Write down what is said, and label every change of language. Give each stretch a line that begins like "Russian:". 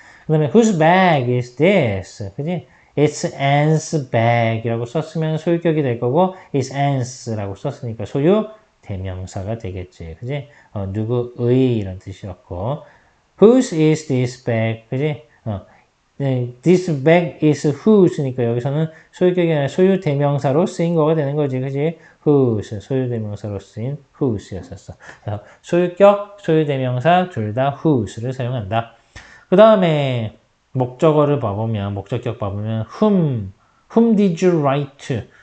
Korean: 그 다음에
English: whose bag is this?
Korean: 그지?
English: It's Anne's bag
Korean: 이라고 썼으면 소유격이 될 거고
English: it's Anne's
Korean: 라고 썼으니까 소유 대명사가 되겠지. 그지? 누구의 이런 뜻이었고
English: whose is this bag?
Korean: 그지?
English: this bag is whose
Korean: 니까 여기서는 소유격이 아니라 소유 대명사로 쓰인 거가 되는 거지. 그지? whose, 소유 대명사로 쓰인 whose였었어. 그래서 소유격, 소유 대명사 둘 다 whose를 사용한다. 그 다음에 목적어를 봐보면, 목적격 봐보면
English: whom did you write to?